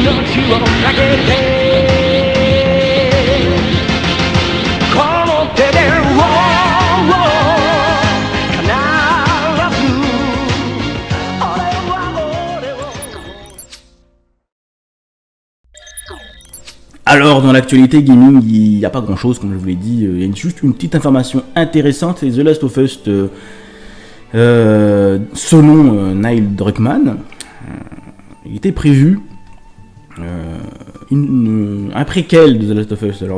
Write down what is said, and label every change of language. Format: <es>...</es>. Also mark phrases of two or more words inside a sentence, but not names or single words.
<ja>をかけてこの手で必ず俺は俺を。</ja> <fr>Alors, dans l'actualité gaming, il n'y a pas grand chose, comme je vous l'ai dit. Il y a juste une petite information intéressante, c'est The Last of Us, selon Neil Druckmann, il était prévu un préquel de The Last of Us.</fr>